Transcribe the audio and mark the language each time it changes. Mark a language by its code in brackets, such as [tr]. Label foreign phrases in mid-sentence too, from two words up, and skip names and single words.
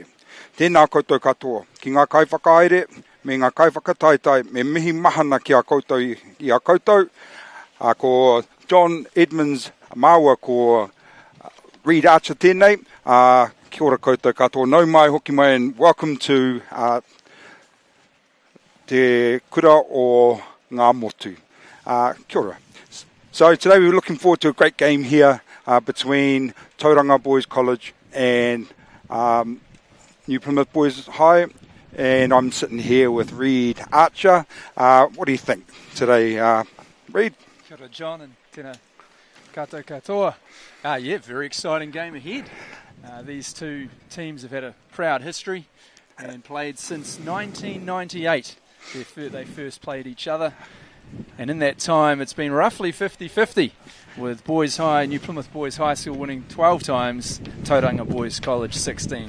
[mi] Tēnā koutou katoa, ki ngā kaiwhakaere, me ngā kaiwhakataitai, me mihi mahana ki a koutou, ko John Edmonds Māua ko Reed Archer tēnei, kia ora koutou katoa, nau mai hoki mai, [en] and welcome to [mi] te kura o ngā motu. Kia ora. [en] So today we're looking forward to a great game here between Tauranga Boys College and New Plymouth Boys High, and I'm sitting here with Reed Archer. What do you think today, Reed? [mi] Kia ora, John, and tēnā koutou katoa. [en] Yeah, very exciting game ahead. These two teams have had a proud history and played since 1998. They first played each other, and in that time it's been roughly 50-50, with New Plymouth Boys High School winning 12 times, Tauranga Boys College 16.